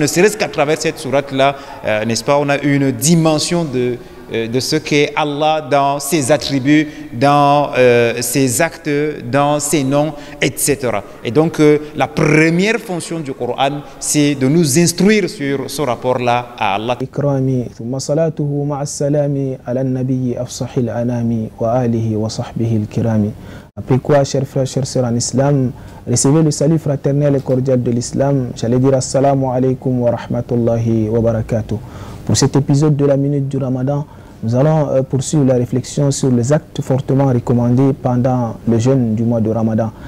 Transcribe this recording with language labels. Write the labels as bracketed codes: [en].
[fr] Ne serait-ce qu'à travers cette sourate là, n'est-ce pas, on a une dimension de ce qu'est Allah dans ses attributs, dans ses actes, dans ses noms, etc. Et donc la première fonction du Coran, c'est de nous instruire sur ce rapport-là à Allah. [ar] إكرامي ثم صلاته مع السلام على النبي أفصح الأنام وآله وصحبه الكرام. [fr] Après quoi, chers frères, chers sœurs en islam, recevez le salut fraternel et cordial de l'islam. J'allais dire [ar] assalamu alaikum wa rahmatullahi wa barakatuh. [fr] Pour cet épisode de la Minute du Ramadan, nous allons poursuivre la réflexion sur les actes fortement recommandés pendant le jeûne du mois de Ramadan.